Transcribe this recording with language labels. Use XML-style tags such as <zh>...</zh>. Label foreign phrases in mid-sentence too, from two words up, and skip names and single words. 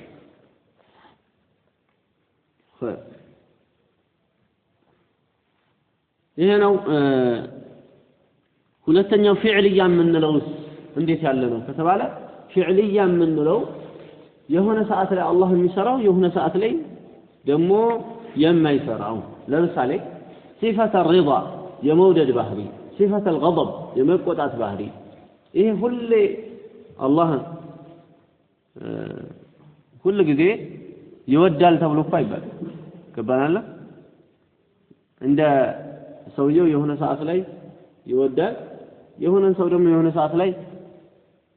<am>ይሄ ነው ሁለተኛው ፊዕልያ የምንለው እንዴት ያለ ነው ከተባለ ፊዕልያ የምንለው የሆነ ሰዓት ላይ አላህ የሚሰራው የሆነ ሰዓት ላይ ደግሞ የማይሰራው ለምሳሌ</am> <ar>صفة الرضا</ar> <am>የመውደድ ባህሪ</am> <ar>صفة الغضب</ar> <am>የመቆጣት ባህሪ ይሄ ሁሉ ጊዜ ይወዳል ተብሎ እኮ አይባል ገባናል እንደ ሰውየው የሆነ ሰዓት ላይ ይወዳል የሆነ ሰው ደግሞ የሆነ</am>